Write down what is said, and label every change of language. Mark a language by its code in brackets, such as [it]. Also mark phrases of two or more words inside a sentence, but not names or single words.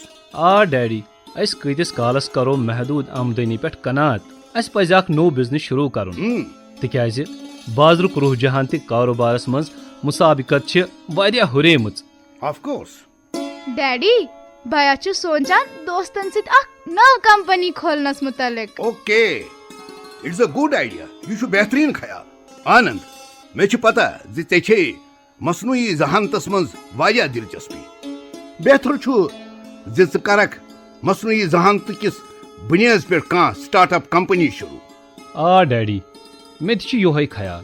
[ks] آ ڈیڈی، أسۍ کۭتِس کالس کرو محدوٗد آمدنی پٮ۪ٹھ قناعت. اسہِ پزِ اکھ نوٚو بزنس شروٗع کرُن تِکیازِ بازرُک رُحجان تہِ کاروبارس منٛز مسابقت چھِ واریاہ ہُریمٕژ. [en] of course. [ks] ڈیڈی بیا چھ سونچان دوستن ست اخ نو کمپنی کھولنس متعلق. [en] okay it's a good idea. [ks] یہ چھ بہترین خیال. آنند مے چھ پتہ زِ ژے چھے مصنوعی ذہانتس منٛز واریاہ دلچسپی. بہتر چھ زِ ژٕ کرکھ مصنوعی ذہانت کس بنیاد پہ کانٛہہ سٹارٹ اپ کمپنی شروع. آ ڈیڈی مے تہِ چھُ یِہوے خیال.